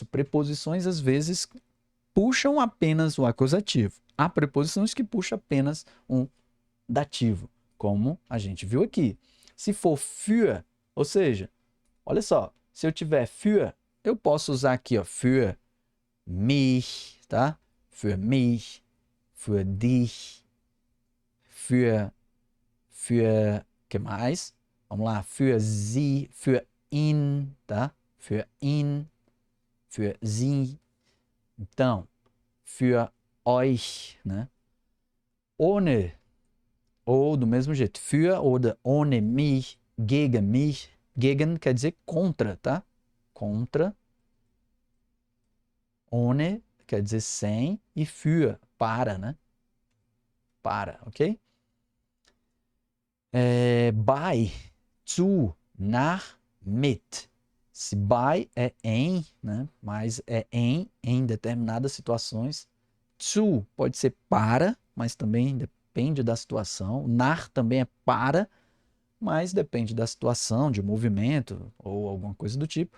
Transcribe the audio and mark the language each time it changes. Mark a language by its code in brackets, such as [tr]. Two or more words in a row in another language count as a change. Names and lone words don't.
[pt] Preposições, às vezes, puxam apenas o acusativo. Há preposições que puxam apenas um dativo, como a gente viu aqui. Se for für, ou seja, olha só, se eu tiver für, eu posso usar aqui, ó, [de] für mich, tá? Für mich, für dich, [pt] que mais? Vamos lá, [de] für sie, für ihn, tá? Für ihn, für sie. Então, für euch, [pt] né? Ohne, ou do mesmo jeito, [de] für oder ohne mich, gegen mich. [pt] Gegen quer dizer contra, tá? Contra. Ohne quer dizer sem e für, para, né? Para, [de] ok? Bei, zu, nach, mit. [pt] Se by é em, né? Mas é em determinadas situações. Zu pode ser para, mas também depende da situação. Nach também é para, mas depende da situação, de movimento ou alguma coisa do tipo.